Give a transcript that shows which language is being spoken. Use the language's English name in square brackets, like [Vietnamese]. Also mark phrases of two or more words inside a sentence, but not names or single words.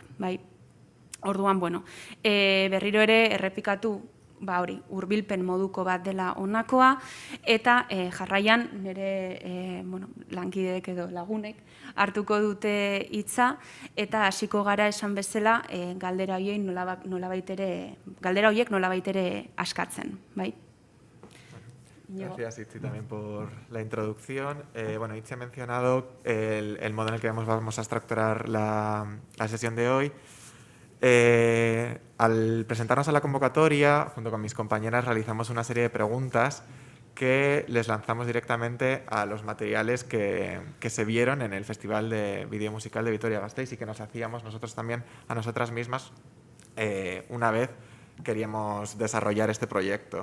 [Basque] Orduan, berriro ere errepikatu, hurbilpen moduko bat dela honakoa, eta jarraian nire lankideek edo lagunek hartuko dute hitza, eta hasiko gara esan bezala galdera horiek nolabait ere askatzen. [Spanish] Gracias, Itzi, también por la introducción. Itzi ha mencionado el modo en el que vamos a estructurar la sesión de hoy. Al presentarnos a la convocatoria, junto con mis compañeras, realizamos una serie de preguntas que les lanzamos directamente a los materiales que se vieron en el Festival de Vídeo Musical de Vitoria-Gasteiz y que nos hacíamos nosotros también a nosotras mismas una vez queríamos desarrollar este proyecto.